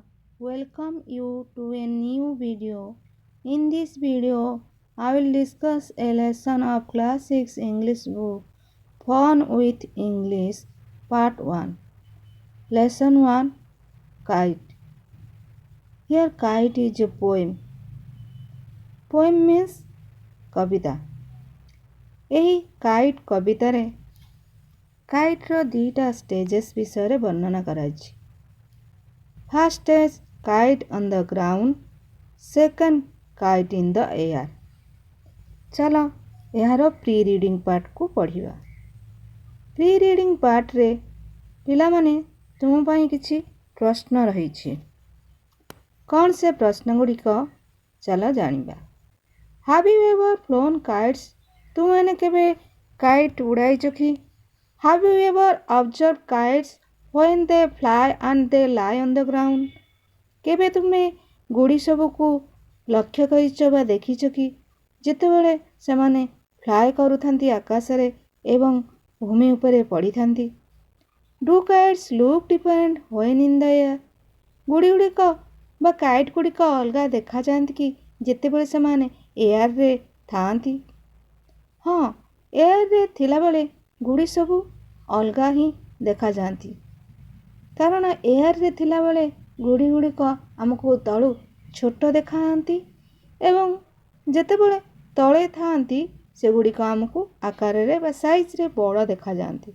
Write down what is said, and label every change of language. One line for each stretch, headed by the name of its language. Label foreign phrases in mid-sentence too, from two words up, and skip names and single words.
English: Welcome you to a new video. In this video, I will discuss a lesson of Class 6 English book Fun with English Part 1. Lesson 1 Kite. Here, kite is a poem. Poem means କବିତା।
Odia: ଏହି କାଇଟ୍ କବିତାରେ କାଇଟ୍ର ଦୁଇଟା ଷ୍ଟେଜେସ୍ ବିଷୟରେ ବର୍ଣ୍ଣନା କରାଯାଇଛି।
English: First stage kite on the ground, second kite in the air.
Odia: ଚାଲ ଏହାର
English: pre reading
Odia: ପାର୍ଟକୁ ପଢ଼ିବା।
English: pre reading
Odia: ପାର୍ଟରେ ପିଲାମାନେ ତୁମ ପାଇଁ କିଛି ପ୍ରଶ୍ନ ରହିଛି। କ'ଣ ସେ ପ୍ରଶ୍ନ ଗୁଡ଼ିକ ଚାଲ ଜାଣିବା।
English: Have you ever flown kites?
Odia: ତୁମେମାନେ କେବେ କାଇଟ୍ ଉଡ଼ାଇଛ କି?
English: Have you ever observe kites when they fly and they lie on the ground?
Odia: କେବେ ତୁମେ ଗୁଡ଼ି ସବୁକୁ ଲକ୍ଷ୍ୟ କରିଛ ବା ଦେଖିଛ କି ଯେତେବେଳେ ସେମାନେ ଫ୍ଲାଏ କରୁଥାନ୍ତି ଆକାଶରେ ଏବଂ ଭୂମି ଉପରେ ପଡ଼ିଥାନ୍ତି?
English: Do kites look different when in the air?
Odia: ଗୁଡ଼ି ଗୁଡ଼ିକ ବା କାଇଟ୍ ଗୁଡ଼ିକ ଅଲଗା ଦେଖାଯାଆନ୍ତି କି ଯେତେବେଳେ ସେମାନେ ଏୟାରରେ ଥାଆନ୍ତି? ହଁ, ଏୟାରରେ ଥିଲାବେଳେ ଗୁଡ଼ି ସବୁ ଅଲଗା ହିଁ ଦେଖାଯାଆନ୍ତି, କାରଣ ଏୟାରରେ ଥିଲାବେଳେ ଗୁଡ଼ି ଗୁଡ଼ିକ ଆମକୁ ତଳୁ ଛୋଟ ଦେଖାଯାଆନ୍ତି ଏବଂ ଯେତେବେଳେ ତଳେ ଥାଆନ୍ତି ସେଗୁଡ଼ିକ ଆମକୁ ଆକାରରେ ବା ସାଇଜରେ ବଡ଼ ଦେଖାଯାଆନ୍ତି।